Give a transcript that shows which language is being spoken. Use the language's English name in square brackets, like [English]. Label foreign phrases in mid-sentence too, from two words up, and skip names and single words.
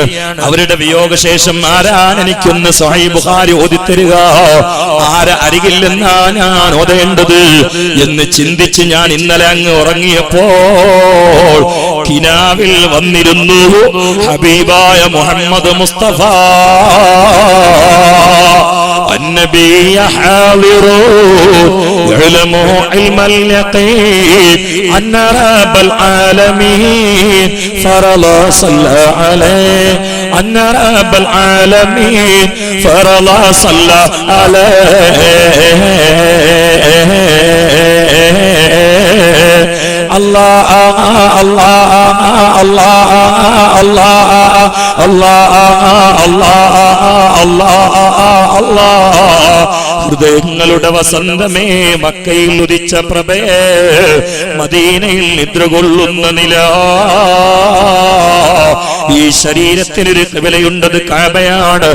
[Malayalam] അവരുടെ വിയോഗശേഷം ആരാണ് എനിക്കൊന്ന് സ്വഹീഹ് ബുഖാരി ഓതിത്തരിക? ആരെ അരികിൽ നിന്നാ ഞാൻ ഓതേണ്ടത് എന്ന് ചിന്തിച്ച് ഞാൻ ഇന്നലെ അങ്ങ് ഉറങ്ങിയപ്പോൾ കിനാവിൽ വന്നിരുന്നു ഹബീബായ മുഹമ്മദ് മുസ്തഫ. [Arabic] النبي حاضر يعلم علم اليقين أن رب العالمين فرض صلى عليه أن رب العالمين فرض صلى عليه. الله الله الله الله [Malayalam] ഹൃദയങ്ങളുടെ വസന്തമേ, മക്കയിൽ ഉദിച്ച പ്രഭയെ, മദീനയിൽ നിദ്ര കൊള്ളുന്ന നില. ഈ ശരീരത്തിനൊരു ഖിബലയുണ്ടത് കഅബയാണ്.